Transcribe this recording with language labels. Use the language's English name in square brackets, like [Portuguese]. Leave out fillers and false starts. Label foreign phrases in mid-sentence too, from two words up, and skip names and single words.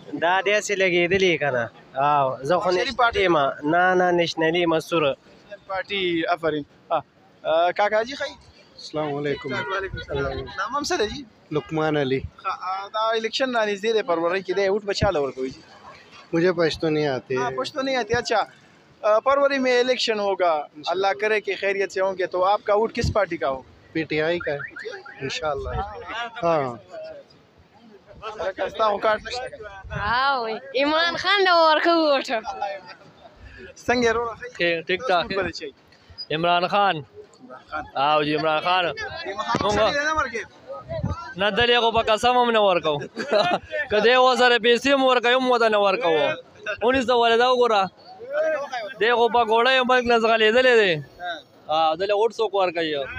[Pashto] دا داسې لګېدلي که نه او زه خو نېشنلي یم نه نېشنلي یم سور پارټي آفرین کاکا جی خی [Arabic] السلام علیکم [Pashto] نام هم څه دی جی لقمان علی دا الیکشن را نږدې دی فروری کې دی ووٹ به چاله ورکوي جی [Urdu] مجھے پشتو نہیں آتے پشتو نہیں آتی اچھا فروری میں الیکشن ہوگا اللہ کرے کہ خیریت سے ہوں گے تو آپ کا ووٹ کس پارٹی کا ہو پی ٹی آئی کا ہے ان شاء اللہ ہاں [Pashto] इमरान खान دا ورکو ووټ څنګه ورو ټیک ټاک عمران خان او جی عمران خان نه دلې خو په قسم هم نه ورکو که دی ورسره پیسې هم ورکوي هم ورته نه ورکوو 19 دا وګوره دی خو په ګوړیو ملک نه ځغلېدلی دی دلې ووټ څوک ورکوي